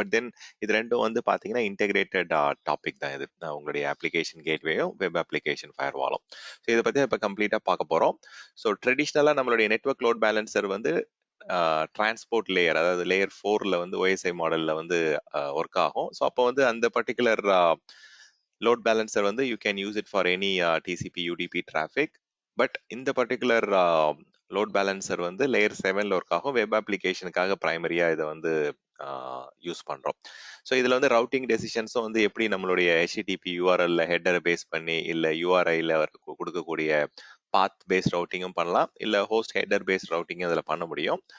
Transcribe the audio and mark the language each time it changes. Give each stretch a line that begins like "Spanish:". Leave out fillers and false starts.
Tamil: But then இது ரெண்டும் வந்து பார்த்தீங்கன்னா இன்டெகிரேட்டட் டாபிக் தான் இது, உங்களுடைய அப்ளிகேஷன் கேட்வேயும் வெப் அப்ளிகேஷன் ஃபயர்வாலும். ஸோ இதை பற்றி இப்போ கம்ப்ளீட்டாக பார்க்க போகிறோம். ஸோ ட்ரெடிஷ்னலாக நம்மளுடைய நெட்வொர்க் லோட் பேலன்சர் வந்து டிரான்ஸ்போர்ட் லேயர், அதாவது லேயர் 4ல வந்து ஓஎஸ்ஐ மாடலில் வந்து ஒர்க் ஆகும். ஸோ அப்போ வந்து அந்த பர்டிகுலர் load balancer வந்து
English: you can use it for any TCP UDP traffic.
Tamil: But இந்த பர்டிகுலர் லோட் பேலன்சர் வந்து லேயர் 7ல ஒர்க் ஆகும், வெப் அப்ளிகேஷனுக்காக பிரைமரியா இதை வந்து யூஸ் பண்றோம். ஸோ இதுல வந்து ரவுட்டிங் டெசிஷன்ஸும் வந்து எப்படி நம்மளுடைய HTTP URL ஹெட்டரை பேஸ் பண்ணி, இல்லை URIல கொடுக்கக்கூடிய பாத் பேஸ்ட் ரவுட்டிங்கும் பண்ணலாம், இல்லை ஹோஸ்ட் ஹெட்டர் பேஸ்ட் ரவுட்டிங்கும் அதில் பண்ண முடியும்.